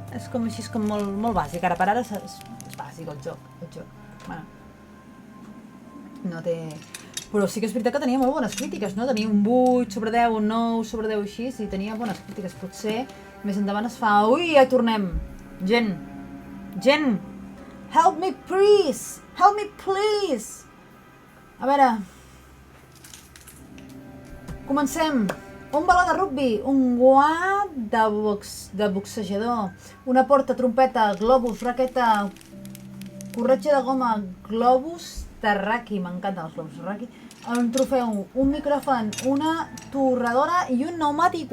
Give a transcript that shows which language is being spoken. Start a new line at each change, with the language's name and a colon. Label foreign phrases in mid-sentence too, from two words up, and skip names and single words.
Catalan: És com així, és com molt bàsic. Ara per ara és bàsic el joc. Bueno, no té... Però sí que és veritat que tenia molt bones crítiques, no? Tenia un 8 sobre 10, un 9 sobre 10 així, i tenia bones crítiques. Potser més endavant es fa... Ui, ja hi tornem! Gent!
English: Help me, please! Help me, please!
Catalan: A veure... Comencem! Un baló de rugbi, un guant de boxejador, una porta, trompeta, globus, raqueta, corretja de goma, globus terraqui, m'encanten els globus terraqui, un trofeu, un micròfon, una torradora i un pneumàtic.